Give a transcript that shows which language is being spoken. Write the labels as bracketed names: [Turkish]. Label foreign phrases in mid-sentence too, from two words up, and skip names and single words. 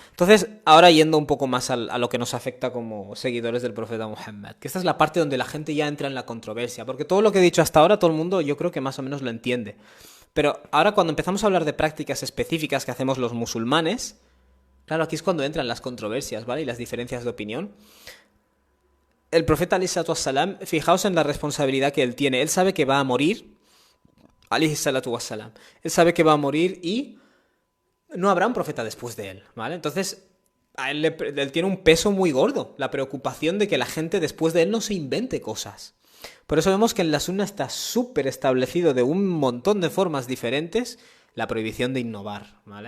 [Spanish] Entonces, ahora yendo un poco más a lo que nos afecta como seguidores del profeta Muhammad, que esta es la parte donde la gente ya entra en la controversia, porque todo lo que he dicho hasta ahora, todo el mundo yo creo que más o menos lo entiende. Pero ahora cuando empezamos a hablar de prácticas específicas que hacemos los musulmanes, claro, aquí es cuando entran las controversias, ¿vale? Y las diferencias de opinión. El profeta [Arabic] عليه الصلاة والسلام, [Spanish] fijaos en la responsabilidad que él tiene. Él sabe que va a morir, [Arabic] عليه الصلاة والسلام. [Spanish] Él sabe que va a morir y no habrá un profeta después de él, ¿vale? Entonces, él tiene un peso muy gordo, la preocupación de que la gente después de él no se invente cosas. Por eso vemos que en la sunna está súper establecido de un montón de formas diferentes la prohibición de innovar, ¿vale?